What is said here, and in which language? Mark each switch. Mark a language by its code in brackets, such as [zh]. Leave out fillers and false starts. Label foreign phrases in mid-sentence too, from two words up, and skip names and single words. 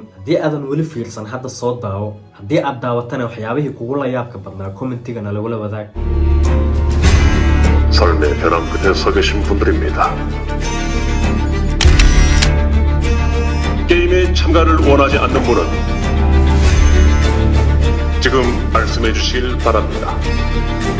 [so] haddii aadan weli fiirsan hadda soo daawo, haddii aad daawatana waxyaabihii kugu la yaabka badnaa commentigana lagula wadaag. [ko] 삶의 벼랑 끝에 서 계신 분들입니다. 게임에 참가를 원하지 않는 분은 지금 말씀해 주시길 바랍니다.